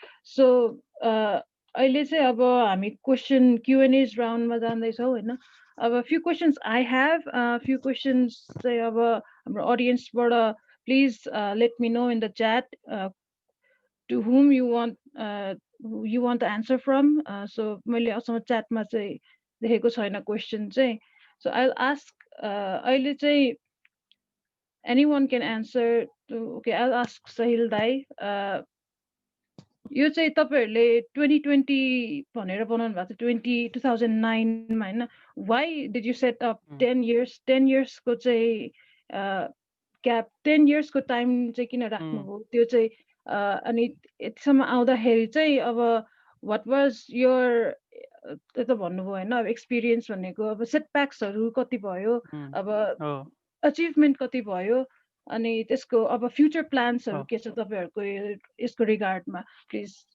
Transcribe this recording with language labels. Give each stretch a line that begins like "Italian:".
Nepali: So अहिले चाहिँ अब हामी क्वेसन Q&A राउन्डमा जाँदैछौँ होइन।
English: अब few questions I have, few questions
Nepali: चाहिँ अब हाम्रो अडियन्सबाट
English: please let me know in the chat to whom you want the answer from.
Nepali: So मैले असँग च्याटमा चाहिँ देखेको छैन क्वेसन चाहिँ।
English: So I'll ask
Nepali: अहिले चाहिँ
English: anyone can answer. Okay, I'll ask Sahil Dai.
Nepali: यो चाहिँ तपाईहरुले 2020 भनेर बनाउनु भएको छ 2009 मा हैन।
English: Why did you set up 10 years?
Nepali: 10 years को चाहिँ ग्याप 10 years को टाइम चाहिँ किन राख्नुभयो त्यो चाहिँ अनि यतिसम्म आउँदाखेरि चाहिँ अब
English: what was your
Nepali: त्यो त भन्नुभयो हैन अब एक्सपिरियन्स भनेको अब सेटब्याक्सहरु कति भयो अब अचिभमेन्ट कति भयो अनि त्यसको अब फ्युचर प्लान्सहरु के छ तपाईहरुको यसको रिगार्डमा प्लिज।